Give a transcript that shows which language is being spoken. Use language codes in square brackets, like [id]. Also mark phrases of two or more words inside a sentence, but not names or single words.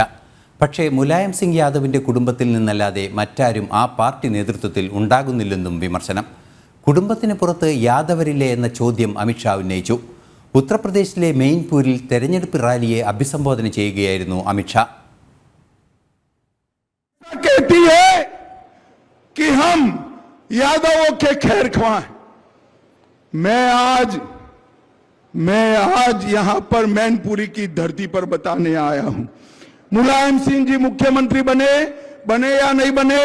[ml] പക്ഷേ മുലായം സിംഗ് യാദവിൻ്റെ കുടുംബത്തിൽ നിന്നല്ലാതെ മറ്റാരും ആ പാർട്ടി നേതൃത്വത്തിൽ ഉണ്ടാകുന്നില്ലെന്നും വിമർശനം. കുടുംബത്തിന് പുറത്ത് യാദവരില്ലേ എന്ന ചോദ്യം അമിത്ഷാ ഉന്നയിച്ചു. ഉത്തർപ്രദേശിലെ മെയിൻപൂരിൽ തെരഞ്ഞെടുപ്പ് റാലിയെ അഭിസംബോധന ചെയ്യുകയായിരുന്നു അമിത്ഷാ. [hi] कहती है कि हम यादवों के खैर ख्वाह। मैं आज यहां पर मैनपुरी की धरती पर बताने आया हूं, मुलायम सिंह जी मुख्यमंत्री बने या नहीं बने?